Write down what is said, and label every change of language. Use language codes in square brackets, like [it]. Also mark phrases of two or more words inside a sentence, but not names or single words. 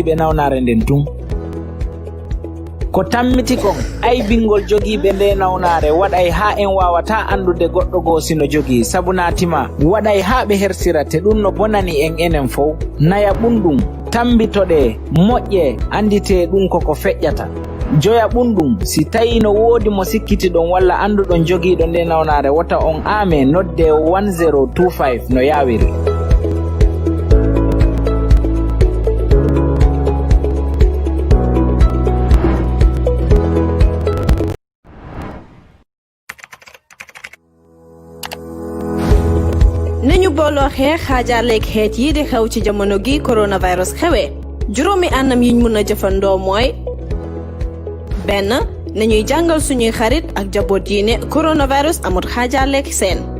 [ff] ɓe ko jogiiɓe nawnare nden tun ko tammiti kon ay bingol jogiiɓe nde nawnare waɗay ha en wawata andude goɗɗo goo sino jogii sabu natima waɗay ha ɓe hersirate ɗum no bonani en enen fof naya ɓunɗum tambitoɗe moƴƴe andite ɗum koko feƴƴata joya ɓunɗum si tawi no woodi mo sikkitiɗon walla anduɗon jogiiɗo nde nawnare wota on aame nodde 1025 no yawiri. [wo] nañu booloo xeex xaajaaleeg xeet yi di xew ci jamono gi coronavirus xewee juróomi anam yiñ mun a jëfandoo mooy benn nañuy jàngal suñuy xarit ak jaboot yi ne coronavirus amut xaajaaleeg seen